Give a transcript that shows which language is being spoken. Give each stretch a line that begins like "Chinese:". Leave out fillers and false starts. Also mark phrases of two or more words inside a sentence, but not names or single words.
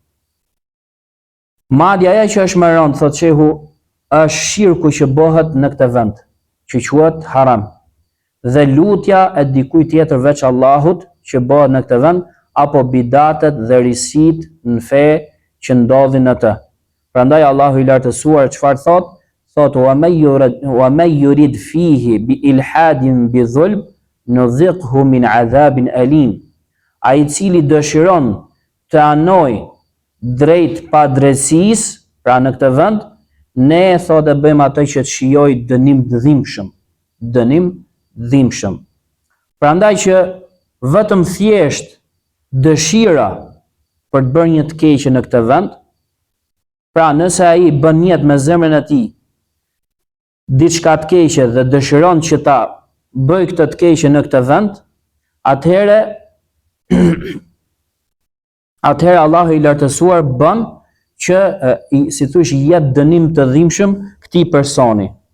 Albanian: Madje ajo që është më rënd, thot shehu, është shirku që bëhet në këtë vend, që quhet haram. Dhe lutja e dikujt tjetër veç Allahut që bëhet në këtë vend, apo bidatet dhe risit në fe që ndodhin në të. Prandaj Allahu i lartësuar çfarë thot?
Arabic: Thot ومن يرد فيه بإلحاد بظلم نذقه من عذاب أليم.
Albanian: Ai i cili dëshiron të anoj drejt padrejtësisë, pra në këtë vend, ne thot e bëjmë atë që të shijoj dënim dhimbshëm. Dënim dhimbshëm. Prandaj që vetëm thjesht dëshira për të bërë një të keqe në këtë vend, pra nëse ai bën jetë me zemrën e tij diçka të keqe dhe dëshiron që ta bëj këtë të keqe në këtë vend, atëherë Allahu i lartësuar bën që si thosh i jep dënim të dhimbshëm këtij personi.